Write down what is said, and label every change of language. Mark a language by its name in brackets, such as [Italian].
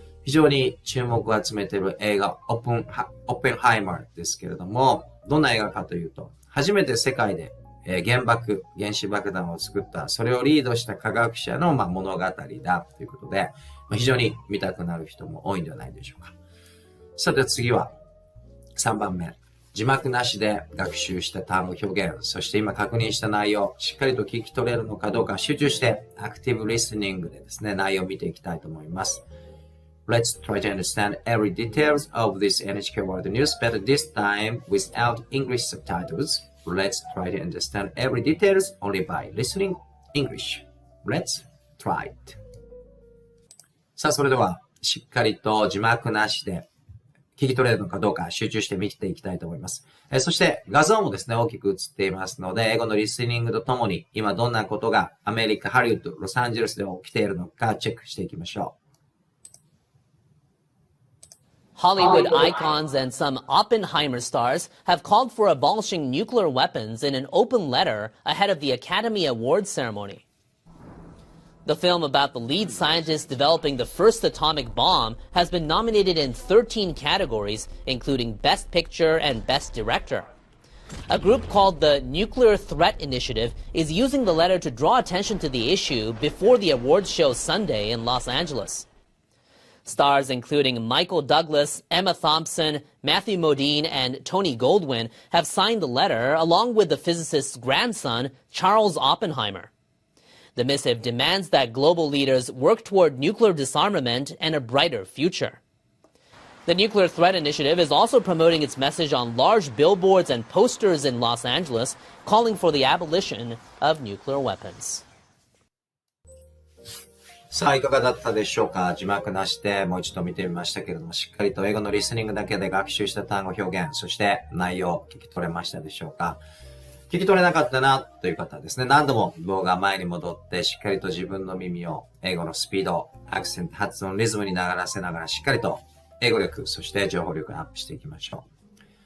[Japanese] 非常に注目を集めている映画、オッペンハイマーですけれども、どんな映画かというと、初めて世界で原子爆弾を作った、それをリードした科学者の物語だということで、非常に見たくなる人も多いんではないでしょうか。さて次は3番目。字幕なしで学習した単語表現、そして今確認した内容、しっかりと聞き取れるのかどうか集中してアクティブリスニングでですね、内容を見ていきたいと思います。 [English] Let's try to understand every details of this NHK World News, but this time without English subtitles. Let's try to understand every details only by listening English. Let's try it. [Japanese] さあ、それではしっかりと字幕なしで聞き取れるのかどうか集中して見ていきたいと思います。そして画像もですね、大きく映っていますので、英語のリスニングとともに今どんなことがアメリカ、ハリウッド、ロサンゼルスで起きているのかチェックしていきましょう。 [English] Hollywood icons and some Oppenheimer stars have called for abolishing nuclear weapons in an open letter ahead of the Academy Awards ceremony. The film about the lead scientist developing the first atomic bomb has been nominated in 13 categories, including Best Picture and Best Director. A group called the Nuclear Threat Initiative is using the letter to draw attention to the issue before the awards show Sunday in Los Angeles. Stars including Michael Douglas, Emma Thompson, Matthew Modine, and Tony Goldwyn have signed the letter along with the physicist's grandson, Charles Oppenheimer. The missive demands that global leaders work toward nuclear disarmament and a brighter future. The Nuclear Threat Initiative is also promoting its message on large billboards and posters in Los Angeles, calling for the abolition of nuclear weapons. [Japanese] さあ、いかがだったでしょうか。字幕なしでもう一度見てみましたけれども、しっかりと英語のリスニングだけで学習した単語表現、そして内容聞き取れましたでしょうか。聞き取れなかったなという方はですね、何度も動画前に戻ってしっかりと自分の耳を英語のスピード、アクセント、発音、リズムに流らせながらしっかりと英語力、そして情報力をアップしていきましょう。